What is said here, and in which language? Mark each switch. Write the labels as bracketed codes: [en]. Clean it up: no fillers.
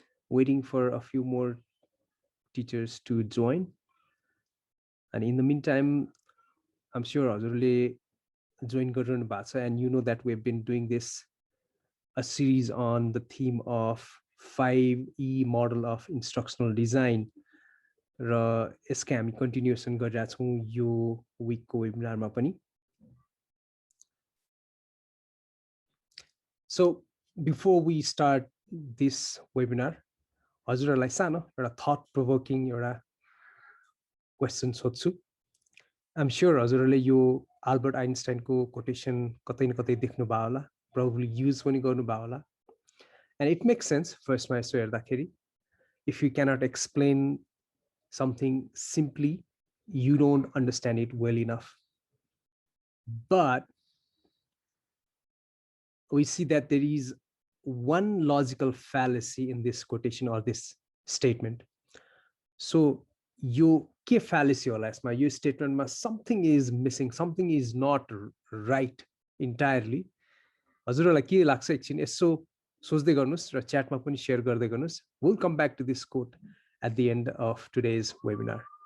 [en] waiting for a few more teachers to join. And in the meantime, I'm sure Azurle join Gurun Batsa, and you know that we've been doing a series on the theme of 5E model of instructional design. [ne] र यसकै हामी continuation गरिरहेका छौँ यो विकको वेबिनारमा पनि. [en] So before we start this webinar, [ne] हजुरहरूलाई सानो एउटा thought provoking एउटा क्वेसन सोध्छु. [en] I'm sure [ne] हजुरहरूले यो अल्बर्ट आइन्स्टाइनको कोटेसन कतै न कतै देख्नु भयो होला, [en] probably use [ne] पनि गर्नु भयो होला. [en] And it makes sense [ne] फर्स्टमा यसो हेर्दाखेरि. [en] If you cannot explain something simply, you don't understand it well enough. But we see that there is one logical fallacy in this quotation or this statement. So [ne] yo ke fallacy hola यसमा, यो statementमा [en] something is missing, something is not right entirely. [ne] हजुरहरूलाई के लाग्छ एकछिन यसो सोच्दै गर्नुस् र च्याटमा पनि शेयर गर्दै गर्नुस्. [en] We'll come back to this quote at the end of today's webinar.